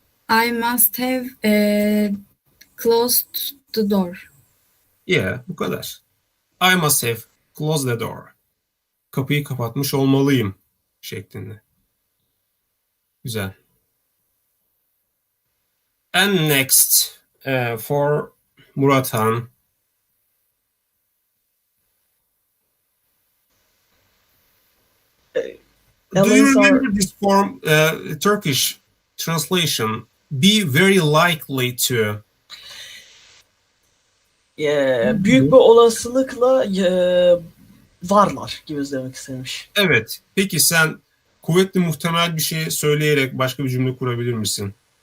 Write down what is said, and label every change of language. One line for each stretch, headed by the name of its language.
English: I must have closed the door.
Turkish: Yeah, bu kadar.
English: I must have closed the door.
Turkish: Kapıyı kapatmış olmalıyım şeklinde. Güzel.
English: And next for Murathan. Do you Aliens are remember this form, Turkish translation? Be very likely to.
Turkish: büyük bir olasılıkla varlar gibi demek istemiş. Evet. Peki sen kuvvetli muhtemel bir şey söyleyerek başka bir cümle kurabilir misin?